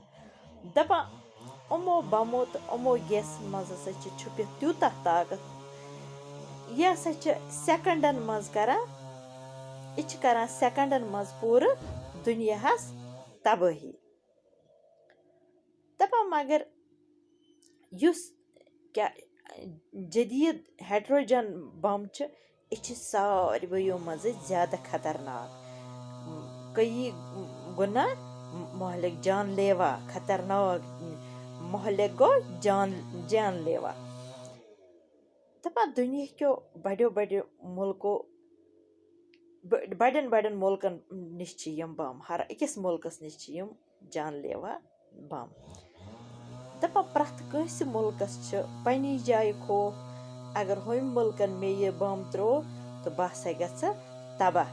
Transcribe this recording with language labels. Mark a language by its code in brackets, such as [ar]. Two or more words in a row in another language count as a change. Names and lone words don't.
[ks] دپان یِمو بمو تہٕ یِمو گیسن منٛز ہسا چھِ چھُپِتھ تیوٗتاہ طاقت، یہِ ہسا چھِ سیکنڈن منٛز کران، یہِ چھِ کران سیکنڈن منٛز پوٗرٕ دُنیاہس تبٲہی۔ دپان مگر یُس جدید ہائیڈروجن بم چھِ، یہِ چھِ سارویو منٛزٕ زیادٕ خطرناک، [ur] کئی گنا مہلک جان لیوا، [ks] خطرناک مہلک گوٚو جان لیوا۔ دپان دنیا کیو بڑٮ۪ن مُلکن نِش چھِ یِم بم، ہر أکِس مُلکس نِش چھِ یِم جان لیوا بم۔ دپان پرٛٮ۪تھ کٲنٛسہِ مُلکس چھِ پننہِ جایہِ خوف، اگر ہُمہِ مُلکن مےٚ یہِ بم ترٛوو تہٕ بہٕ ہسا گژھٕ تباہ۔